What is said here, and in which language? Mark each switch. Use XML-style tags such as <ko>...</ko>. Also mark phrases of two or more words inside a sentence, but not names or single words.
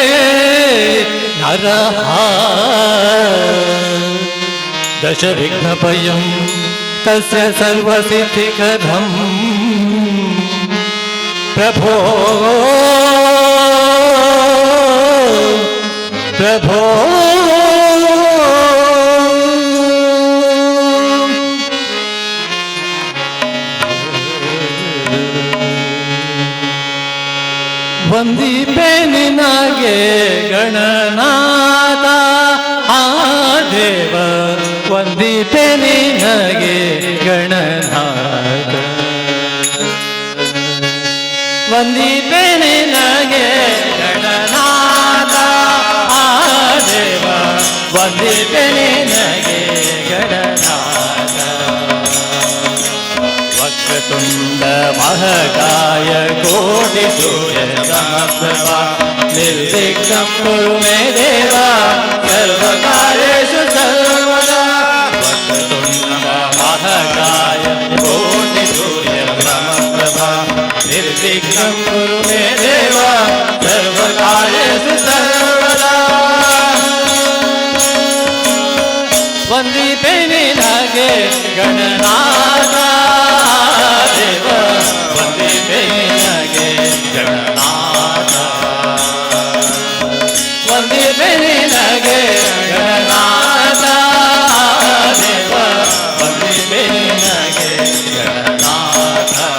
<sa>नरः दशविघ्नपयं तस्य सर्वसिद्धिकरं प्रभो प्रभो</sa> <kn>ವಂದಿಪೆ ನಿನಗೆ ಗಣನಾಥ ಆ ದೇವ ವಂದಿಪೆ ನಿನಗೆ ಗಣನಾಥ ವಂದಿಪೆ ನಿನಗೆ ಗಣನಾಥ ಆ ದೇವ ವಂದಿಪೆ ನಿನಗೆ ಗಣನಾಥ</kn> <sa>वक्रतुण्ड महाकाय कोटि सूर्य समप्रभा निर्विघ्नं कुरु मे देव सर्वकार्येषु सर्वदा वक्रतुण्ड महाकाय कोटि सूर्य समप्रभा निर्विघ्नं कुरु मे देव सर्वकार्येषु सर्वदा</sa> <kn>ವಂದಿಪೆ ನಿನಗೆ ಗಣನಾಥ ದೇವ ವಂದಿಪೆ ನಿನಗೆ ಗಣನಾಥ ವಂದಿಪೆ ನಿನಗೆ ಗಣನಾಥ ದೇವ ವಂದಿಪೆ ನಿನಗೆ ಗಣನಾಥ</kn>